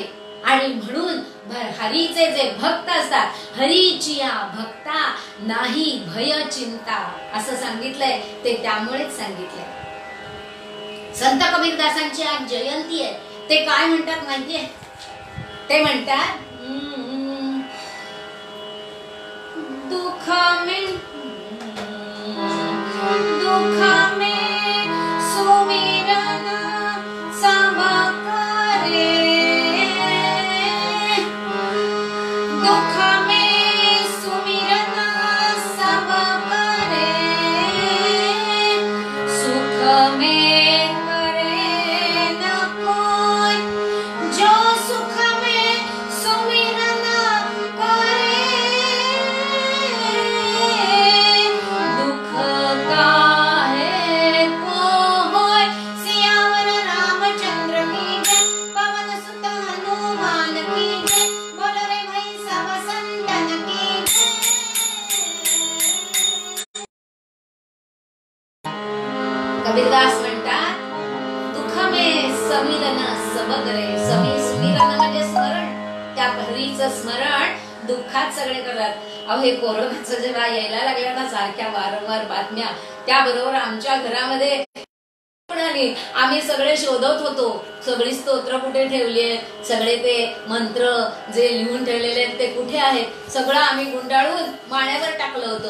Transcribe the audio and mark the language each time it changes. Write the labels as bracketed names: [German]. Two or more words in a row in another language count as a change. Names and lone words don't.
[Marathi] आणि म्हणून हरीचे जे भक्त असतात, हरीची या भक्ता नाही भय चिंता असं सांगितलंय. ते त्यामुळेच सांगितलंय. संत कबीरदासांची आज जयंती आहे. ते काय म्हणतात माहितीये? ते म्हणतात [Hindi] दुःख में सुमिरन सब करे, दुख में सुमिरन सब करे, सुख में करे न कोई, जो सुख में सुमिरन करे, दुख काहे को होय. सियावर रामचंद्र की जय, पवन सुत हनुमान की जय, बोलो रे भाई सब संतन की जय. [Marathi] कबीरदास म्हणतात [Hindi] दुःख में समिरन सब करे. [Marathi] सुमिरन म्हणजे स्मरण, त्या हरीचं स्मरण दुःखात सगळे करतात. अहो हे कोरोनाचं जेव्हा यायला लागल्या ना सारख्या वारंवार बातम्या, त्याबरोबर आमच्या घरामध्ये आम्ही सगळे शोधत होतो सगळी स्तोत्र कुठे ठेवली, सगळे ते मंत्र जे लिहून ठेवलेले आहेत ते कुठे आहेत, सगळं आम्ही गुंडाळून माण्यावर टाकलं होतं.